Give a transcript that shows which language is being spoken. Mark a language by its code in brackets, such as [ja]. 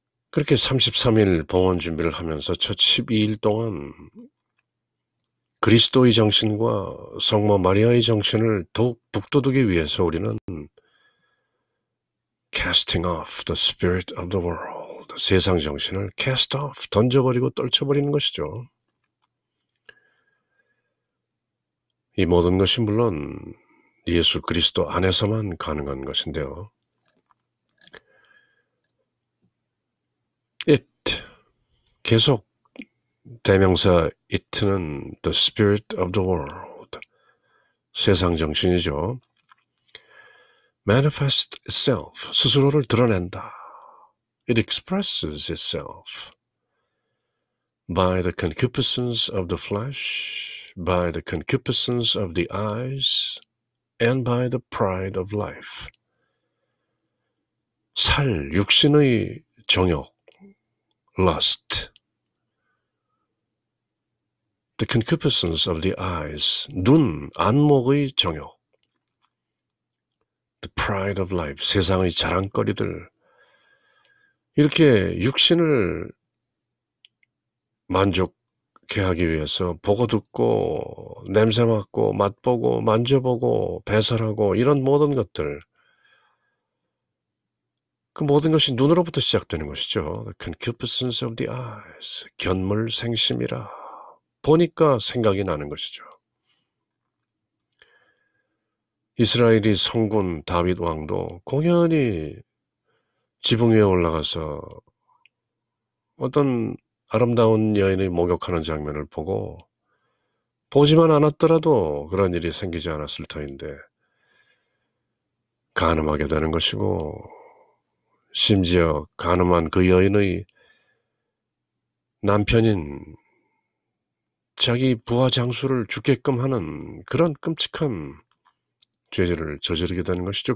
[ko] 그렇게 33일 봉헌 준비를 하면서 첫 12일 동안 그리스도의 정신과 성모 마리아의 정신을 더욱 북돋우기 위해서 우리는 [en] casting off the spirit of the world, [ko] 세상 정신을 cast off, 던져버리고 떨쳐버리는 것이죠. 이 모든 것이 물론 예수 그리스도 안에서만 가능한 것인데요. it, 계속 대명사 it는 the spirit of the world, 세상 정신이죠. [en] manifest itself, [ko] 스스로를 드러낸다. [en] It expresses itself by the concupiscence of the flesh, by the concupiscence of the eyes, and by the pride of life. [ko] 살, 육신의 정욕, lust. [en] The concupiscence of the eyes, [ko] 눈, 안목의 정욕. [en] The pride of life, [ko] 세상의 자랑거리들. 이렇게 육신을 만족해 하기 위해서 보고 듣고 냄새 맡고 맛보고 만져보고 배설하고 이런 모든 것들, 그 모든 것이 눈으로부터 시작되는 것이죠. [en] The concupiscence of the eyes, [ko] 견물생심이라. 보니까 생각이 나는 것이죠. 이스라엘이 성군 다윗 왕도 공연히 지붕 위에 올라가서 어떤 아름다운 여인의 목욕하는 장면을 보고 보지만 않았더라도 그런 일이 생기지 않았을 터인데 간음하게 되는 것이고, 심지어 간음한 그 여인의 남편인 자기 부하 장수를 죽게끔 하는 그런 끔찍한 죄를 저지르게 되는 것이죠.